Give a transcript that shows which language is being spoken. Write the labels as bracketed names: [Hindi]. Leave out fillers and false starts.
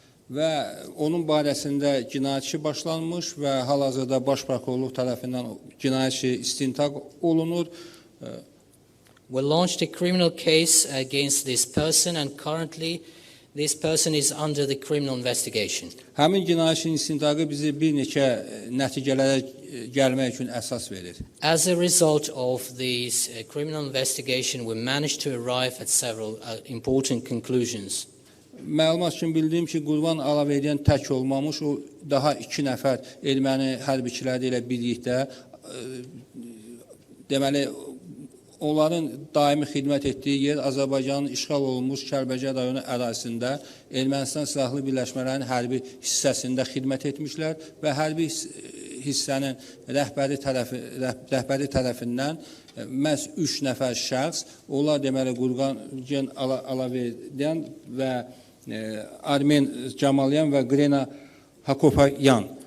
[Azerbaijani] və onun barəsində cinayət işi başlanmış və hal-hazırda baş prokurorluq tərəfindən cinayət işi istintaq olunur. [English] We launched a criminal case against this person, and currently this person is under the criminal investigation. [Azerbaijani] Həmin cinayət işinin istintaqı bizi bir neçə nəticələrə gəlmək üçün əsas verir. [English] As a result of this criminal investigation, we managed to arrive at several important conclusions. [Azerbaijani] Məlumat üçün bildiyim ki, Qurban Əliyevdən tək olmamış, o daha 2 nəfər erməni hərbiçiləri ilə birlikdə, deməli, onların daimi xidmət etdiyi yer Azərbaycanın işğal olunmuş Kəlbəcər rayonu ərazisində Ermənistan silahlı birləşmələrinin hərbi hissəsində xidmət etmişlər və hərbi hissənin rəhbəri tərəfindən məhz 3 nəfər şəxs, onlar deməli Qurban Əliyevdən və Armen Camalyan və Qrena Hakopayan.